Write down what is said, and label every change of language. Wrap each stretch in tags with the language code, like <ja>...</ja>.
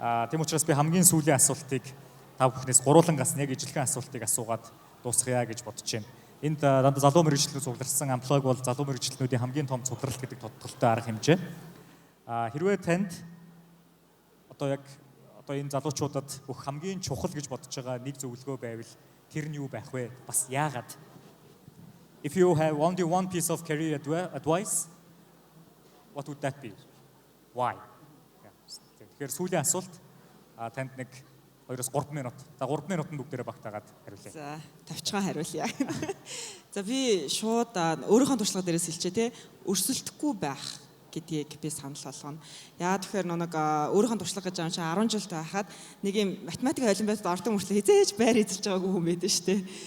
<mn>Тийм учраас би хамгийн сүүлийн асуултыг та бүхнээс гуруулангаас яг ижилхэн асуултыг асуугаад дуусгая гэж бодож байна. Энд дандаа залуу мэргэжилтнүүд цугларсан Unplug бол залуу мэргэжилтнүүдийн хамгийн том цугларалт гэдэг тодотголтой арга хэмжээ. Хэрвээ танд одоо энэ залуучуудад бүх хамгийн чухал гэж бодож байгаа нэг зөвлөгөө байвал тэр нь юу байх вэ? Бас яагаад?</mn> <en>If you have only one piece of career advice, what would that be? Why?</en> <mn>Тэгэхээр сүүлийн асуулт танд нэг 2-3 минут. За 3 минутанд бүгдээрээ багтаагаад хариулъя. За, тавчхан хариулъя. За би шууд өөрийнхөө туршлага дээрээс хэлчихэ те. Өрсөлдөхгүй байх гэдгийг би санал болгоно. Яа тэгэхээр нэг өөрийнхөө туршлага гэж аим чи 10 жил байхад нэг юм математик олимпиадад ордог мөртлөө хизээж байр эзэлж байгаагүй хүн байдаг шүү дээ.</mn>